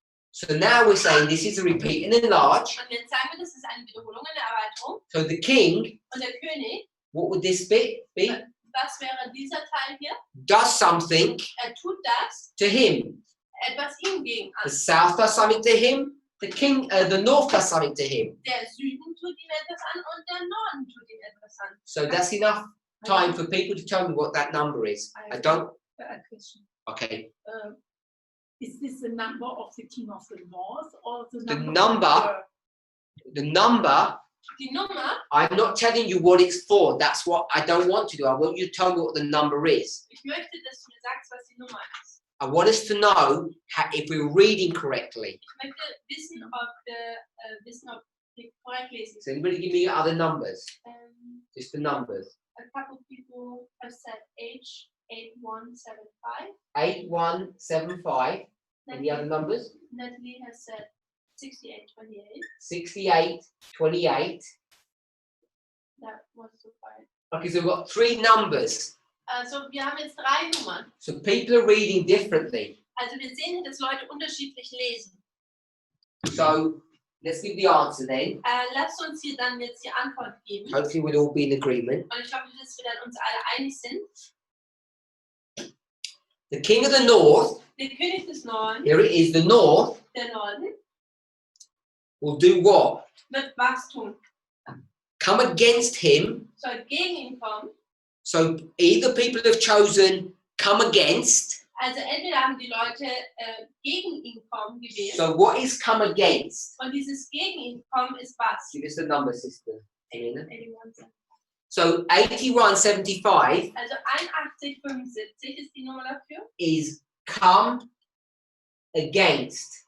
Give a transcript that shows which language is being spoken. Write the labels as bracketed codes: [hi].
[en] So now we're saying this is a repeat and enlarge. [de] Und jetzt sagen wir, das ist eine Wiederholung, eine Erweiterung. [en] So the king, [de] Und der König, [en] what would this be? [de] was wäre dieser Teil hier? [en] Does something [de] Tut das, [en] to him. [de] etwas ihm gegen [en] The [de] an. [en] south does something to him. The north does something to him. [de] Der Süden tut ihm etwas an und der Norden tut ihm etwas an. [en] So that's enough time for people to tell me what that number is. I don't. A question. Okay. Is this the number of the king of the north or the The number? number. The number. [de] Die Nummer, [en] I'm not telling you what it's for. That's what I don't want to do. I want you to tell me what the number is. [de] ich möchte, dass du mir sagst, was die Nummer ist. [en] I want us to know if we're reading correctly. [de] Ich möchte wissen, ob wir korrekt lesen. [en] Does anybody give me other numbers? Just the numbers. A couple people have said H8175. 8175. Any other numbers? Natalie has said 6828. 6828. That was so far. Okay, so we've got three numbers. [de] Also wir haben jetzt 3 Nummern. [en] So people are reading differently. [de] Also wir sehen, dass Leute unterschiedlich lesen. [en] So let's give the answer then. [de] Lasst uns hier dann jetzt die Antwort geben. [en] Hopefully we'll all be in agreement. [de] Und ich hoffe, dass wir dann uns alle einig sind. [en] The king of the north, [de] Der König des Nordens, [en] here it is, the north, [de] der Norden, [en] will do what? [de] wird was tun. [en] Come against him. [de] Soll gegen ihn kommen. [en] So either people have chosen come against. [de] Also entweder haben die Leute gegen ihn kommen gewählt. [en] So what is come against? [de] Und dieses gegen ihn kommen ist was? [en] Give us the number, sister. Elena. 81. So 8175 [de] Also 8175 ist die Nummer dafür. [en] is come against.